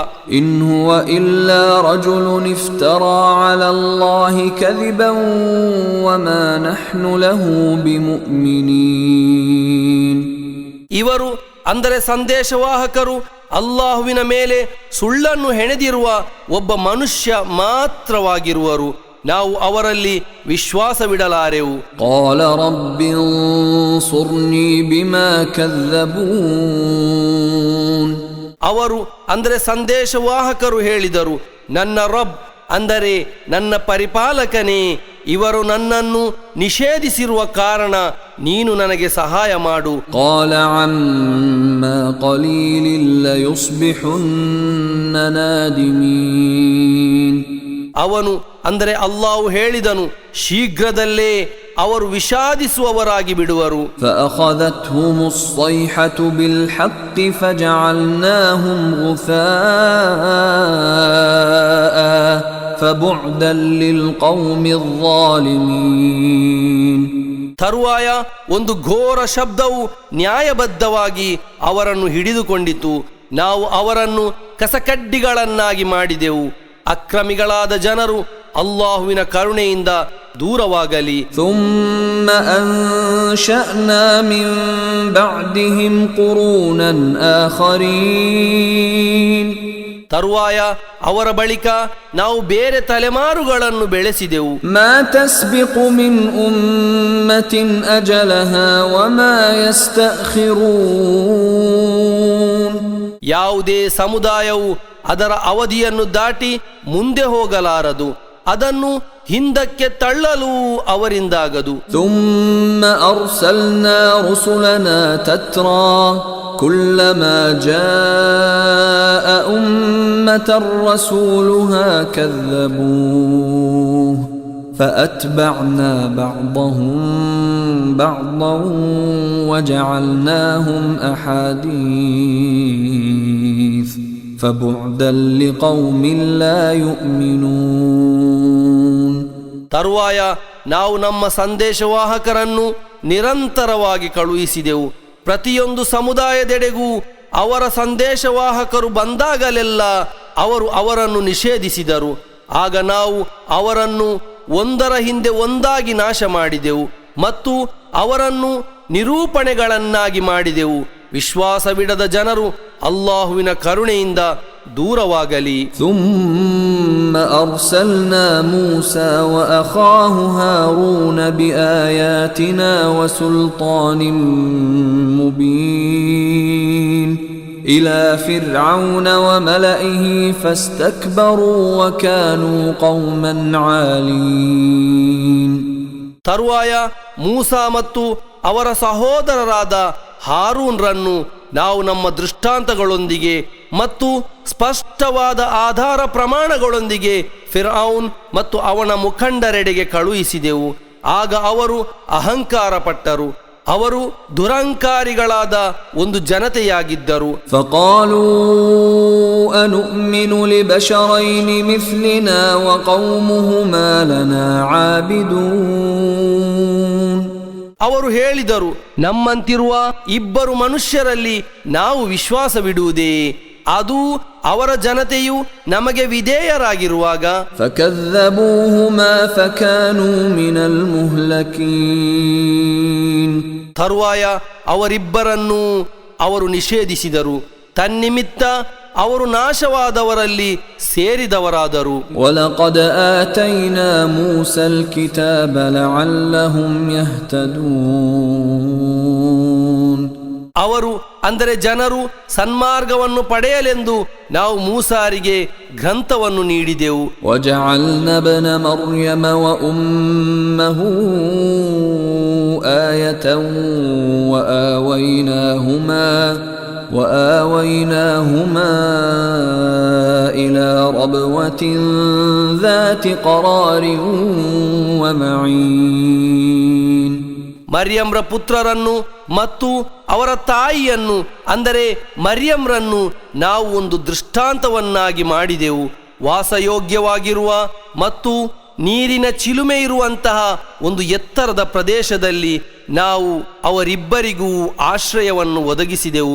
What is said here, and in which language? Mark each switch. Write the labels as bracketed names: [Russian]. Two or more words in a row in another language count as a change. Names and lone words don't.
[Arabic] إن هو إلا رجل افترى على الله كذبا وما نحن له بمؤمنين. [Kannada] ಇವರು ಅಂದರೆ ಸಂದೇಶವಾಹಕರು ಅಲ್ಲಾಹುವಿನ ಮೇಲೆ ಸುಳ್ಳನ್ನು ಹೆಣೆದಿರುವ ಒಬ್ಬ ಮನುಷ್ಯ ಮಾತ್ರವಾಗಿರುವರು. ನಾವು ಅವರಲ್ಲಿ ವಿಶ್ವಾಸವಿಡಲಾರೆವು. [Arabic] قال رب انصرني بما كذبون. [Kannada] ಅವರು ಅಂದರೆ ಸಂದೇಶವಾಹಕರು ಹೇಳಿದರು, ನನ್ನ ರಬ್ ಅಂದರೆ ನನ್ನ ಪರಿಪಾಲಕನೇ, ಇವರು ನನ್ನನ್ನು ನಿಷೇಧಿಸಿರುವ ಕಾರಣ ನೀನು ನನಗೆ ಸಹಾಯ ಮಾಡು. [Arabic] قال عما قليل ليصبحن نادمين. [Kannada] ಅವನು ಅಂದರೆ ಅಲ್ಲಾಹು ಹೇಳಿದನು, ಶೀಘ್ರದಲ್ಲೇ ಅವರು ವಿಷಾದಿಸುವವರಾಗಿ ಬಿಡುವರು. [Arabic] فأخذتهم الصيحة بالحق فجعلناهم غثاء فبعدا للقوم الظالمين. [Kannada] ತರುವಾಯ ಒಂದು ಘೋರ ಶಬ್ದವು ನ್ಯಾಯಬದ್ಧವಾಗಿ ಅವರನ್ನು ಹಿಡಿದುಕೊಂಡಿತು. ನಾವು ಅವರನ್ನು ಕಸಕಡ್ಡಿಗಳನ್ನಾಗಿ ಮಾಡಿದೆವು. ಅಕ್ರಮಿಗಳಾದ ಜನರು ಅಲ್ಲಾಹುವಿನ ಕರುಣೆಯಿಂದ ದೂರವಾಗಲಿ. [Arabic] ثم أنشأنا من بعدهم قرونا آخرين. [Kannada] ತರುವಾಯ ಅವರ ಬಳಿಕ ನಾವು ಬೇರೆ ತಲೆಮಾರುಗಳನ್ನು ಬೆಳೆಸಿದೆವು. [Arabic] ما تسبق من أمة أجلها وما يستأخرون. [Kannada] ಯಾವುದೇ ಸಮುದಾಯವು ಅದರ ಅವಧಿಯನ್ನು ದಾಟಿ ಮುಂದೆ ಹೋಗಲಾರದು, ಅದನ್ನು ಹಿಂದಕ್ಕೆ ತಳ್ಳಲು ಅವರಿಂದಾಗದು. [Arabic] ثم أرسلنا رسلنا تترى كلما جاء أمة رسولها كذبوه فأتبعنا بعضهم بعضا وجعلناهم أحاديث فبعدا لقوم لا يؤمنون. [Kannada] ತರುವಾಯ ನಾವು ನಮ್ಮ ಸಂದೇಶವಾಹಕರನ್ನು ನಿರಂತರವಾಗಿ ಕಳುಹಿಸಿದೆವು. ಪ್ರತಿಯೊಂದು ಸಮುದಾಯದೆಡೆಗೂ ಅವರ ಸಂದೇಶವಾಹಕರು ಬಂದಾಗಲೆಲ್ಲ ಅವರು ಅವರನ್ನು ನಿಷೇಧಿಸಿದರು. ಆಗ ನಾವು ಅವರನ್ನು ಒಂದರ ಹಿಂದೆ ಒಂದಾಗಿ ನಾಶ ಮಾಡಿದೆವು ಮತ್ತು ಅವರನ್ನು ನಿರೂಪಣೆಗಳನ್ನಾಗಿ ಮಾಡಿದೆವು. ವಿಶ್ವಾಸವಿಡದ ಜನರು ಅಲ್ಲಾಹುವಿನ ಕರುಣೆಯಿಂದ ದೂರವಾಗಲಿ. [Arabic] ثم أرسلنا موسى وأخاه هارون بآياتنا وسلطان مبين إلى فرعون وملئه فاستكبروا وكانوا قوما عالين. [Kannada] ತರುವಾಯ ಮೂಸಾ ಮತ್ತು ಅವರ ಸಹೋದರರಾದ ಹಾರೂನ್ರನ್ನು ನಾವು ನಮ್ಮ ದೃಷ್ಟಾಂತಗಳೊಂದಿಗೆ ಮತ್ತು ಸ್ಪಷ್ಟವಾದ ಆಧಾರ ಪ್ರಮಾಣಗಳೊಂದಿಗೆ ಫಿರ್ಔನ್ ಮತ್ತು ಅವನ ಮುಖಂಡರೆಡೆಗೆ ಕಳುಹಿಸಿದೆವು. ಆಗ ಅವರು ಅಹಂಕಾರ ಪಟ್ಟರು. ಅವರು ದುರಂಕಾರಿಗಳಾದ ಒಂದು ಜನತೆಯಾಗಿದ್ದರು. [Arabic] فقالوا أنؤمن لبشرين مثلنا وقومهما لنا عابدون. [Kannada] ಅವರು ಹೇಳಿದರು, ನಮ್ಮಂತಿರುವ ಇಬ್ಬರು ಮನುಷ್ಯರಲ್ಲಿ ನಾವು ವಿಶ್ವಾಸವಿಡುವುದೇ, ಅದು ಅವರ ಜನತೆಯು ನಮಗೆ ವಿಧೇಯರಾಗಿರುವಾಗ. [Arabic] فكذبوهما فكانوا من المهلكين. [Kannada] ತರುವಾಯ ಅವರಿಬ್ಬರನ್ನೂ ಅವರು ನಿಷೇಧಿಸಿದರು. ತನ್ನಿಮಿತ್ತ ಅವರು ನಾಶವಾದವರಲ್ಲಿ ಸೇರಿದವರಾದರು. [Arabic] ولقد آتينا موسى الكتاب لعلهم يهتدون. [Kannada] ಅವರು ಅಂದರೆ ಜನರು ಸನ್ಮಾರ್ಗವನ್ನು ಪಡೆಯಲೆಂದು ನಾವು ಮೂಸಾರಿಗೆ ಗ್ರಂಥವನ್ನು ನೀಡಿದೆವು. [Arabic] وجعلنا ابن مريم وأمه آية وآويناهما إلى ربوة ذات قرار ومعين. [Kannada] ಮರ್ಯಮ್ರ ಪುತ್ರರನ್ನು ಮತ್ತು ಅವರ ತಾಯಿಯನ್ನು ಅಂದರೆ ಮರ್ಯಮ್ರನ್ನು ನಾವು ಒಂದು ದೃಷ್ಟಾಂತವನ್ನಾಗಿ ಮಾಡಿದೆವು. ವಾಸಯೋಗ್ಯವಾಗಿರುವ ಮತ್ತು ನೀರಿನ ಚಿಲುಮೆ ಇರುವಂತಹ ಒಂದು ಎತ್ತರದ ಪ್ರದೇಶದಲ್ಲಿ ನಾವು ಅವರಿಬ್ಬರಿಗೂ ಆಶ್ರಯವನ್ನು ಒದಗಿಸಿದೆವು.